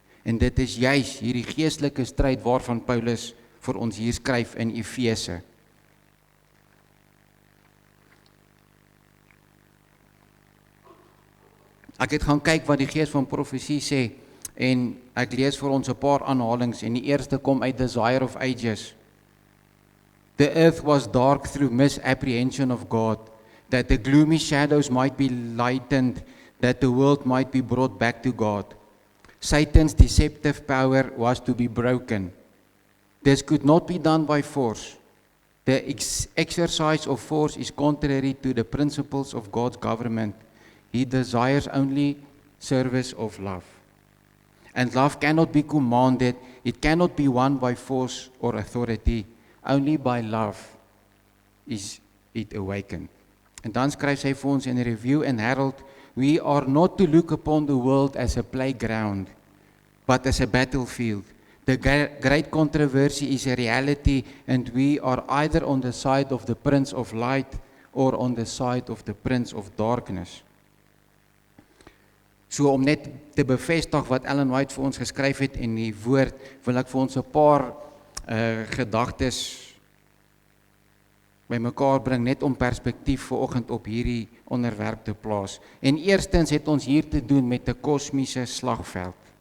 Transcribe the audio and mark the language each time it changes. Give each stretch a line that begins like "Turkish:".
Afrikaans: En dit is juis hierdie geestelike stryd waarvan Paulus vir ons hier skryf in Efese. Ek het gaan kyk wat die gees van profesie sê, en ek lees vir ons 'n paar aanhalings, en die eerste kom uit Desire of Ages.
English: The earth was dark through misapprehension of God, that the gloomy shadows might be lightened, that the world might be brought back to God. Satan's deceptive power was to be broken. This could not be done by force. The exercise of force is contrary to the principles of God's government. He desires only service of love. And love cannot be commanded, it cannot be won by force or authority. Only by love is it awakened.
Afrikaans: En dan skryf hy vir ons in Review and Herald,
English: we are not to look upon the world as a playground, but as a battlefield. The great controversy is a reality, and we are either on the side of the Prince of Light or on the side of the Prince of Darkness.
Afrikaans: So om net te bevestig wat Ellen White vir ons geskryf het in die woord, wil ek vir ons 'n paar gedagtes bymekaar bring, net om perspektief vanoggend op hierdie onderwerp te plaas. En eerstens het ons hier te doen met 'n kosmiese slagveld.